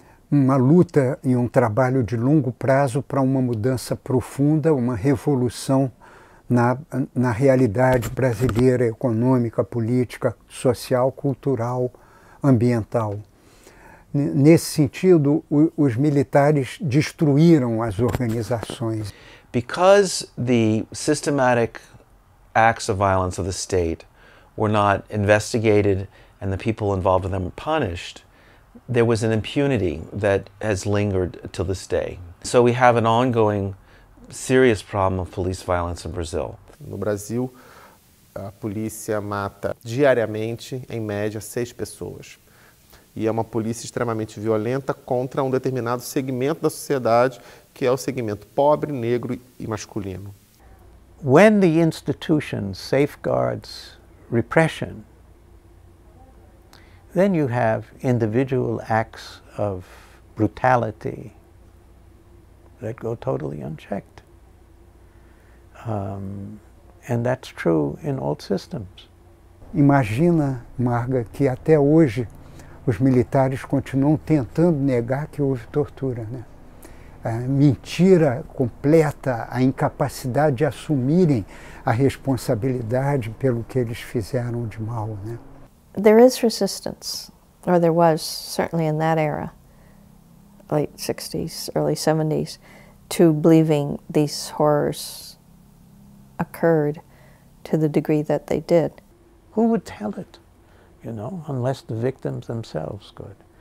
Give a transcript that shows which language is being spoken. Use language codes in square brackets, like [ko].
[pt] Uma luta e um trabalho de longo prazo para uma mudança profunda, uma revolução na realidade brasileira, econômica, política, social, cultural, ambiental. Nesse sentido, os militares destruíram as organizações. [en] Because the systematic acts of violence of the state were not investigated and the people involved in them were punished, there was an impunity that has lingered till this day. So we have an ongoing serious problem of police violence in Brazil. [pt] No Brasil, a polícia mata diariamente, em média, 6 pessoas. E é uma polícia extremamente violenta contra um determinado segmento da sociedade, que é o segmento pobre, negro e masculino. [en] When the institution safeguards repression, then you have individual acts of brutality that go totally unchecked. And that's true in all systems. [pt] Imagina, Marga, que até hoje os militares continuam tentando negar que houve tortura, né? A mentira completa, a incapacidade de assumirem a responsabilidade pelo que eles fizeram de mal, né? [en] There is resistance, or there was, certainly in that era, late 60s, early 70s, to believing these horrors occurred to the degree that they did. Who would tell it, you know, unless the victims themselves could?